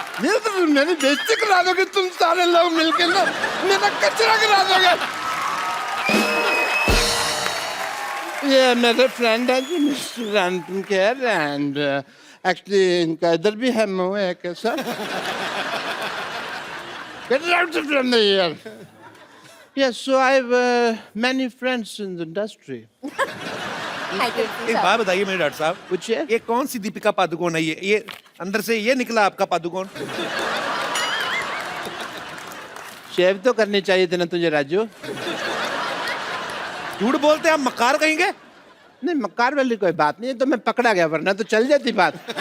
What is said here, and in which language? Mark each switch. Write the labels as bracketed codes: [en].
[hi] ये तो मेरी बेइज्जती करा दोगे तुम सारे लोग मिलके ना, मेरा कचरा करा दोगे। ये मेरे फ्रेंड है जी, mister Anupam Kher, [en] and actually [hi] इनका इधर भी है मुंह है कैसा। [en] Get out from here. Yes, so I have many friends in the industry. [hi] एक बात बताइए मेरे डॉक्टर साहब, पूछिए। ये कौन सी दीपिका पादुकोण है? ये अंदर से ये निकला आपका पादुकोण? शेव तो करनी चाहिए थी ना तुझे राजू। झूठ बोलते हैं आप, मक्कार कहेंगे? नहीं, मक्कार वाली कोई बात नहीं है, तो मैं पकड़ा गया, वरना तो चल जाती बात।